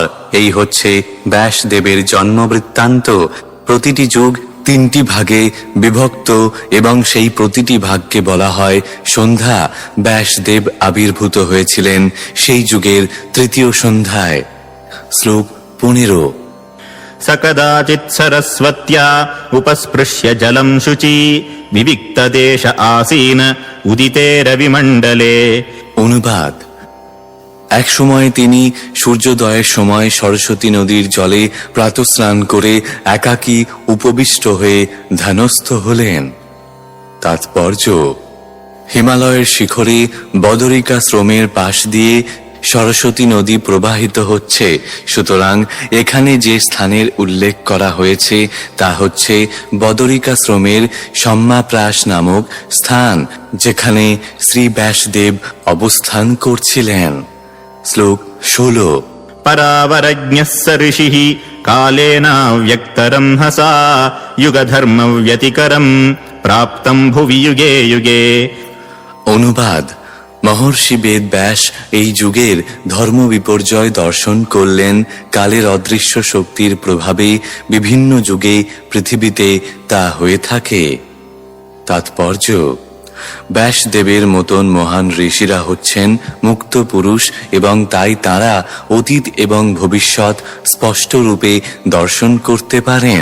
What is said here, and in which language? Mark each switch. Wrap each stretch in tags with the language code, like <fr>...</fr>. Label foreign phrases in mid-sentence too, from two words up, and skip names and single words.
<bn>এই হচ্ছে ব্যাসদেবের জন্মবৃত্তান্ত। প্রতিটি যুগ তিনটি ভাগে বিভক্ত এবং সেই প্রতিটি ভাগকে বলা হয় সন্ধ্যা। ব্যাসদেব আবির্ভূত হয়েছিলেন সেই যুগের তৃতীয় সন্ধ্যায়। শ্লোক 15।</bn> <sa>स कदाचित् सरस्वत्या उपस्पृश्य जलं शुचि विविक्तदेश आसीन उदिते रविमण्डले।</sa> <bn>অনুবাদ: এক সময় তিনি সূর্যোদয়ের সময় সরস্বতী নদীর জলে প্রাতঃস্নান করে একাকী উপবিষ্ট হয়ে ধ্যানস্থ হলেন। তাৎপর্য: হিমালয়ের শিখরে বদরিকাশ্রমের পাশ দিয়ে সরস্বতী নদী প্রবাহিত হচ্ছে। সুতরাং এখানে যে স্থানের উল্লেখ করা হয়েছে তা হচ্ছে বদরিকাশ্রমের সম্মাপ্রাস নামক স্থান, যেখানে শ্রী ব্যাসদেব অবস্থান করছিলেন। শ্লোক 16।</bn> <sa>परावरज्ञः स ऋषिः कालेनाव्यक्तरं हसा युगधर्मव्यतिकरं प्राप्तं भुवि युगे युगे।</sa> <bn>অনুবাদ: মহর্ষি বেদ ব্যাস এই যুগের ধর্ম বিপর্যয় দর্শন করলেন। কালের অদৃশ্য শক্তির প্রভাবে বিভিন্ন যুগে পৃথিবীতে তা হয়ে থাকে। তাৎপর্য: ব্যাসদেবের মতন মহান ঋষিরা হচ্ছেন মুক্ত পুরুষ এবং তাই তারা অতীত এবং ভবিষ্যৎ স্পষ্ট রূপে দর্শন করতে পারেন।</bn>